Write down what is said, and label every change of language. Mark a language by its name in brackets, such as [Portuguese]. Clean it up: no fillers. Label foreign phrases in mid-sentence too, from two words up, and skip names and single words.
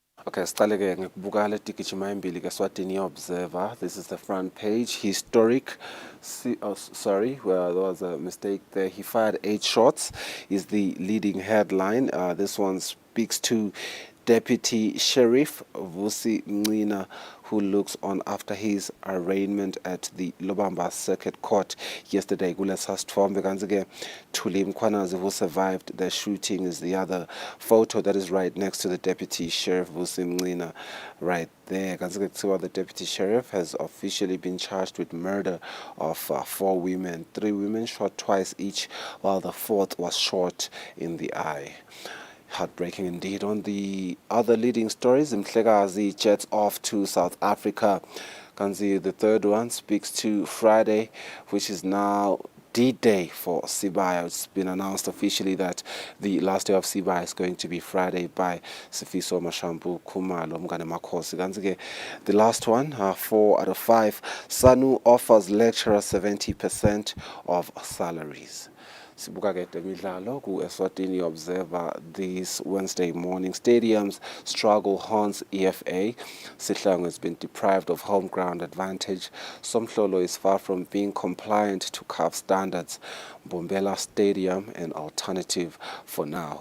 [Swati] Okay, siqale-ke ngikubuka le tigijima embili ke Eswatini Observer. [English] This is the front page. Historic. Sorry, well, there was a mistake there. He fired 8 shots is the leading headline. This one speaks to Deputy Sheriff Vusi Mncina, who looks on after his arraignment at the Lobamba Circuit Court yesterday. [Swati] Kulesasitfombe kanzi-ke Thuli Mkhwanazi, [English] who survived the shooting, is the other photo that is right next to the Deputy Sheriff Vusi Mncina right there. [Swati] Kanzi-ke kuthiwa [English] the Deputy Sheriff has officially been charged with murder of 4 women. 3 women shot twice each, while the 4th was shot in the eye. Heartbreaking indeed. On the other leading stories, Mhlekazi jets off to South Africa. Kanzi, the third one, speaks to Friday, which is now D-Day for Sibaya. It's been announced officially that the last day of Sibaya is going to be Friday by Sifiso Mashambu Kumalo Mngane Makhosi. Kanzi-ke, the last one, 4 out of 5. SANU offers lecturers 70% of salaries. [Swati] Sibuka ke temidlalo ku Eswatini Observer [English] this Wednesday morning. Stadiums struggle haunts EFA. Sihlangu has been deprived of home ground advantage. Somhlolo is far from being compliant to CAF standards. Bombela Stadium an alternative for now.